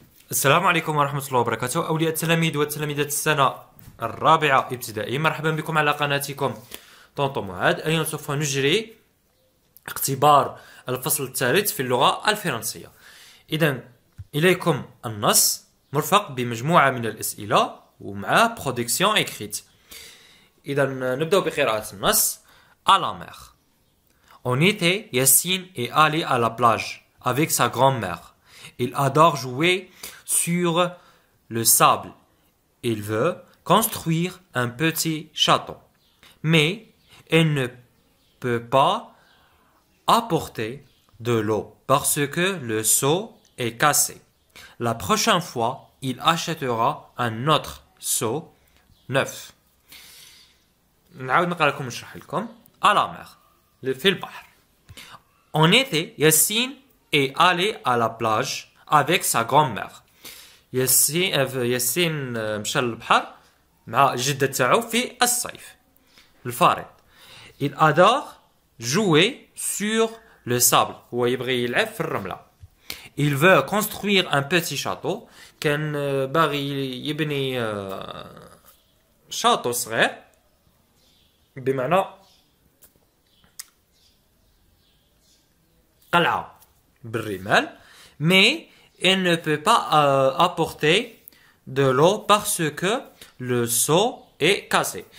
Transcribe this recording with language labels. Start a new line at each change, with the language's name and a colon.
Arabic: السلام عليكم ورحمة الله وبركاته. أولياء التلاميذ وتلاميذات السنة الرابعة ابتدائي، مرحبا بكم على قناتكم طونطو معاد. اليوم سوف نجري اختبار الفصل الثالث في اللغة الفرنسية. إذا إليكم النص مرفق بمجموعة من الأسئلة ومع برودكسيون إكريت. إذا نبدأ بقراءة النص.
French: À la mer. En été, Yassine est allé à la plage avec sa grand-mère. Il adore jouer sur le sable. Il veut construire un petit château. Mais il ne peut pas apporter de l'eau parce que le seau est cassé. La prochaine fois, il achètera un autre seau neuf.
Arabic: نعاود نقرا لكم نشرح لكم.
French: À la mer.
Arabic: في البحر.
French: En été, Yassine est allé à la plage avec sa grand-mère.
Arabic: ياسين مشى للبحر مع جدة تاعو في الصيف الفارط.
French: Il adore jouer sur le sable.
Arabic: هو يبغي يلعب في الرملة.
French: Il veut construire un petit château.
Arabic: كان باغي يبني شاطو صغير بمعنى قلعة بالرمال.
French: Mais il ne peut pas apporter de l'eau parce que le seau est cassé.